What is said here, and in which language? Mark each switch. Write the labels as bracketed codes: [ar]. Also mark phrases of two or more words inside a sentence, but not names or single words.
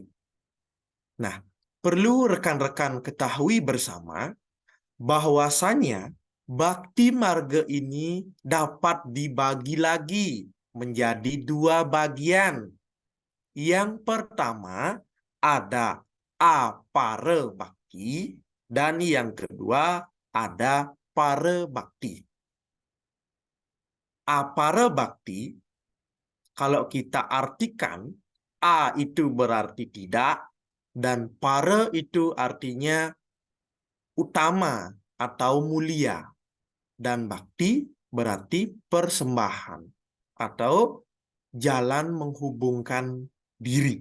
[id] Nah, perlu rekan-rekan ketahui bersama bahwasanya Bhakti marga ini dapat dibagi lagi menjadi 2 bagian. Yang pertama ada apara bhakti dan yang kedua ada para bhakti. Apara bhakti, kalau kita artikan, A itu berarti tidak, dan para itu artinya utama atau mulia, dan bakti berarti persembahan atau jalan menghubungkan diri.